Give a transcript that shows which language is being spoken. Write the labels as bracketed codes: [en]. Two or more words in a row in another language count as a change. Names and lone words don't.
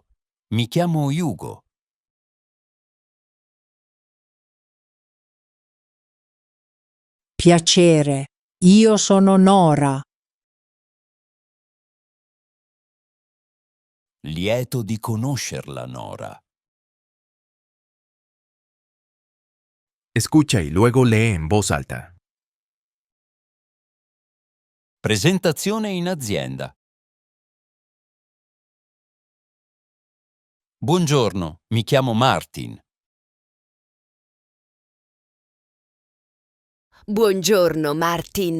[it] Mi chiamo Ugo. Piacere. Io sono Nora. Lieto di conoscerla, Nora. [es] Escucha y luego lee en voz alta. [it] Presentazione in azienda. Buongiorno, mi chiamo Martin. Buongiorno, Martin.